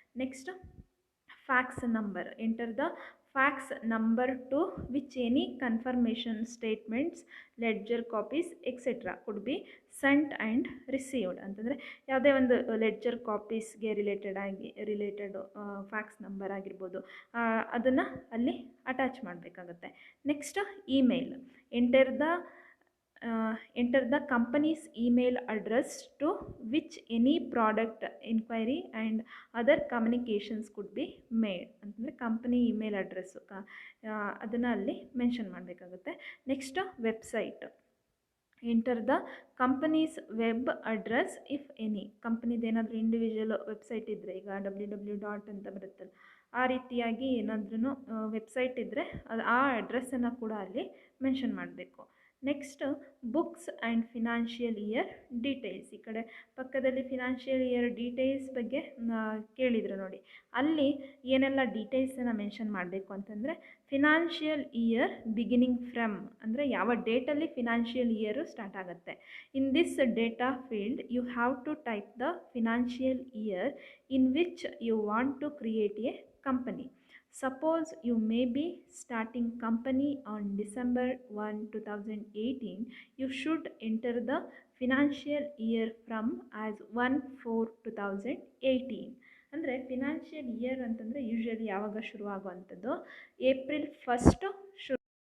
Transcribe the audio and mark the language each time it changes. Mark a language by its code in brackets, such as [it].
[en] Next fax number, enter the fax number to which any confirmation statements, ledger copies etcetera could be sent and received. [kn] ಅಂತಂದರೆ ಯಾವುದೇ ಒಂದು ledger ಕಾಪೀಸ್ಗೆ related fax number ಆಗಿರ್ಬೋದು, ಅದನ್ನು ಅಲ್ಲಿ attach ಮಾಡಬೇಕಾಗತ್ತೆ. Next email, [en] Enter the enter the company's email address to which any product inquiry and other communications could be made. [kn] ಅಂತಂದರೆ company email address ಅದನ್ನು ಅಲ್ಲಿ ಮೆನ್ಷನ್ ಮಾಡಬೇಕಾಗುತ್ತೆ. [en] Next website, enter the companies web address if any. [kn] ಕಂಪನಿದು ಏನಾದರೂ individual website ಇದ್ದರೆ, ಈಗ www. ಅಂತ ಬರುತ್ತಲ್ಲ, ಆ ರೀತಿಯಾಗಿ ಏನಾದ್ರೂ ವೆಬ್ಸೈಟ್ ಇದ್ದರೆ ಅದು ಆ ಅಡ್ರೆಸ್ಸನ್ನು ಕೂಡ ಅಲ್ಲಿ ಮೆನ್ಷನ್ ಮಾಡಬೇಕು. [en] Next books and financial year details. [kn] ಈ ಕಡೆ ಪಕ್ಕದಲ್ಲಿ ಫಿನಾನ್ಷಿಯಲ್ ಇಯರ್ ಡೀಟೇಲ್ಸ್ ಬಗ್ಗೆ ಕೇಳಿದರು ನೋಡಿ, ಅಲ್ಲಿ ಏನೆಲ್ಲ ಡೀಟೇಲ್ಸನ್ನು ಮೆನ್ಷನ್ ಮಾಡಬೇಕು ಅಂತಂದರೆ, ಫಿನಾನ್ಷಿಯಲ್ ಇಯರ್ ಬಿಗಿನಿಂಗ್ ಫ್ರಮ್, ಅಂದರೆ ಯಾವ ಡೇಟಲ್ಲಿ ಫಿನಾನ್ಷಿಯಲ್ ಇಯರು ಸ್ಟಾರ್ಟ್ ಆಗುತ್ತೆ. [en] In this data field you have to type the financial year in which you want to create a company. Suppose you may be starting company on December 1, 2018. You should enter the financial year from as 1/4/2018. [kn] ಅಂದರೆ financial year ಅಂತಂದರೆ usually ಯಾವಾಗ ಶುರುವಾಗುವಂಥದ್ದು, April 1 ಶುರು.